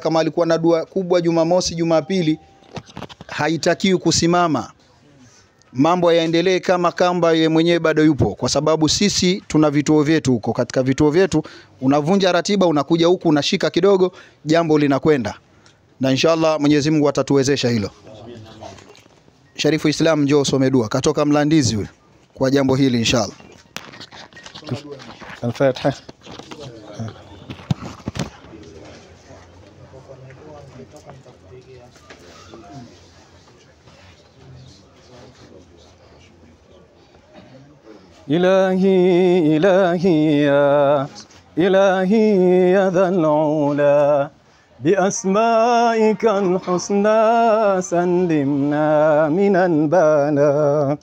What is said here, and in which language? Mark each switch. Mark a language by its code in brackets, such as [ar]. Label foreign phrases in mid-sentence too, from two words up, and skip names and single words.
[sw] Kama alikuwa na dua kubwa Jumamosi, Jumapili, haitakiwi kusimama, mambo yaendelee kama kamba yeye mwenyewe bado yupo, kwa sababu sisi tuna vituo vyetu huko. Katika vituo vyetu unavunja ratiba, unakuja huku unashika kidogo, jambo linakwenda, na inshallah Mwenyezi Mungu atatuwezesha hilo. Sharifu Islam, njoo usome dua, katoka Mlandizi huyo kwa jambo hili inshallah. Al-Fatiha. [ar] إلهي إلهي يا إلهي يا ذا العلا بأسمائك الحسنى سلمنا من البلاء.